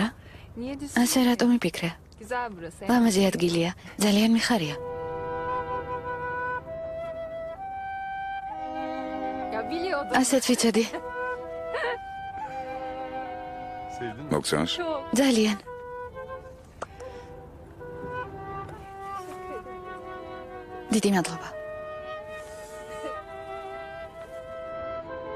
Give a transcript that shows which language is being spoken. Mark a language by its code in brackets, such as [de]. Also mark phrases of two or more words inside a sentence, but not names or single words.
[tr] Niye düşsün? [ka] ასე რატომ იფიქრე? [tr] Güzel burası. [ka] ლამაზი ადგილია. ძალიან მიხარია. [tr] Ya biliyordum. [ka] ასეც ვიცოდი. [tr] Sevdin mi? [ka] მოგწონს? [tr] Çok. [ka] ძალიან. დიდი მადლობა.